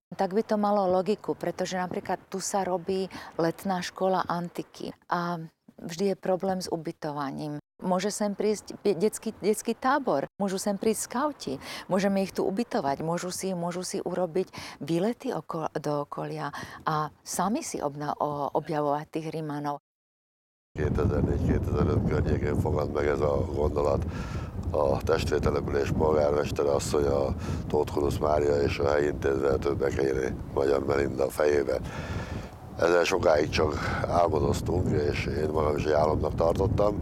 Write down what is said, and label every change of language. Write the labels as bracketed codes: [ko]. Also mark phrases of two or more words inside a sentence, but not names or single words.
[sk] Tak by to malo logiku, pretože napríklad tu sa robí letná škola antiky a vždy je problém s ubytovaním. Môže sem prísť detský tábor, môžu sem prísť skauti, môžeme ich tu ubytovať, môžu si urobiť výlety do okolia a sami si objavovať tých Rimanov. [hu] 2004-2005 környékén fogad meg ez a gondolat. A testvértelepülés polgármestere asszony, a Tóth Kurusz Mária és a helyi intézménytől Bekényi Magyar Melinda fejébe. Ezzel sokáig csak álmodoztunk, és én magam is egy álomnak tartottam.